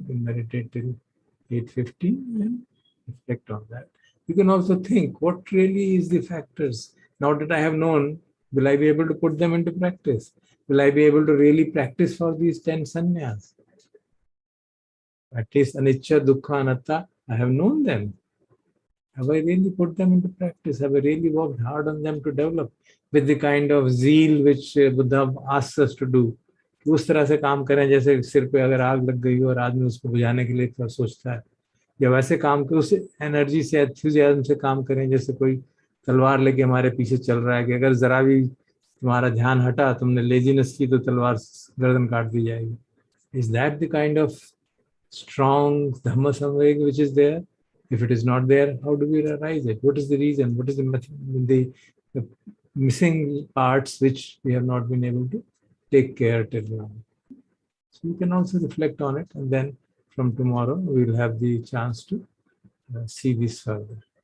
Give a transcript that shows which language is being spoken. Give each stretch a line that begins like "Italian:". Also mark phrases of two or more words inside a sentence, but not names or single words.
English: We can meditate till 8:50 and reflect on that. You can also think, what really is the factors? Now that I have known, will I be able to put them into practice? Will I be able to really practice for these 10 sannyas? At least
Pali: anicca, dukkha, anatta,
English: I have known them. Have I really put them into practice? Have I really worked hard on them to develop with the kind of zeal which Buddha asks us to do?
Hindi: उस तरह से काम करें जैसे सिर पे अगर आग लग गई हो और आदमी उसको बुझाने के लिए थोड़ा सोचता है, या वैसे काम करें उस एनर्जी से, एंथुसियाज्म से काम करें जैसे कोई तलवार लेके हमारे पीछे चल रहा है कि अगर जरा भी तुम्हारा ध्यान हटा, तुमने लेजीनेस की, तो तलवार गर्दन काट दी जाएगी.
English: is that the kind of strong
Pali: Dhamma samvega
English: which is there? If it is not there, how do we realize it? What is the reason? What is the missing parts which we have not been able to take care till now? So you can also reflect on it, and then from tomorrow we will have the chance to see this further.